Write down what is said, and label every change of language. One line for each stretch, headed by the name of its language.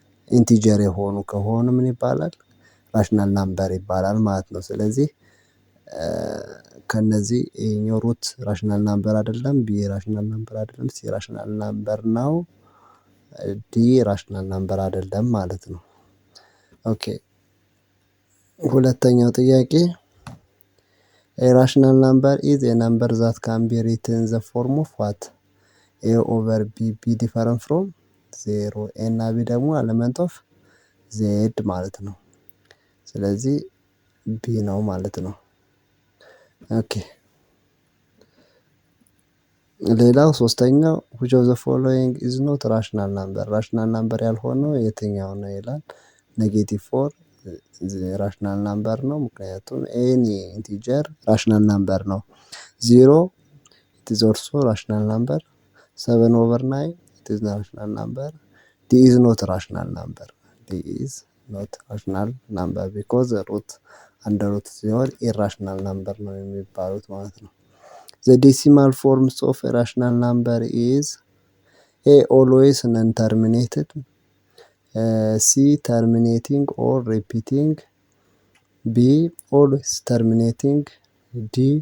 Amharic: ኢንቲጀር የሆኑ ከሆኑ ምን ይባላል? ራሽናል ናምበር ይባላል ማለት ነው። ስለዚህ ከነዚህ ይሄኛው ሩት ራሽናል ናምበር አይደለም፣ ቢ ራሽናል ናምበር አይደለም፣ ሲ ራሽናል ናምበር ነው፣ ዲ ራሽናል ናምበር አይደለም ማለት ነው። ኦኬ ሁለተኛው ጥያቄ
English: a rational number is a number that can be written in the form of what? a over b different from 0 a እና b ደግሞ element of z
Amharic: ማለት ነው። ስለዚህ ቢ ነው ማለት ነው። ኦኬ ሌላው ሶስተኛው
English: which of the following is not rational number?
Amharic: ራሽናል ናምበር ያልሆነው የትኛው ነው ይላል። -4 ራሽናል ናምበር ነው፣ ምክንያቱም ኤኒ ኢንቲጀር ራሽናል ናምበር ነው። 0
English: it is also rational number. 7 over 9 it is rational number. D is not rational number. D is not rational number because root under root
Amharic: ሲሆን
English: irrational number
Amharic: ነው የሚባሉት ማለት ነው።
English: The decimal forms of a rational number is A always non-terminated, C terminating or repeating, B always terminating, D